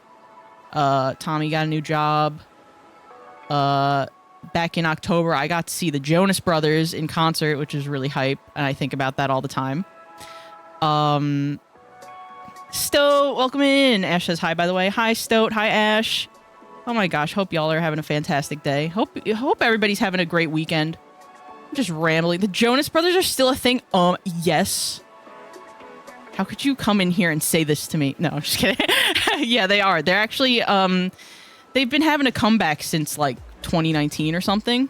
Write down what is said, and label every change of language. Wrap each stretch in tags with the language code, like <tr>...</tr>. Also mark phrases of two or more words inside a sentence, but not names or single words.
<en>Tommy got a new job. Back in October, I got to see the Jonas Brothers in concert, which is really hype, and I think about that all the time. Stoat, welcome in. Ash says hi, by the way. Hi, Stoat. Hi, Ash. Oh my gosh, hope y'all are having a fantastic day. Hope everybody's having a great weekend. I'm just rambling. The Jonas Brothers are still a thing? Yes. How could you come in here and say this to me? No, I'm just kidding. Yeah, they are. They're actually, they've been having a comeback since, like, 2019 or something.</en>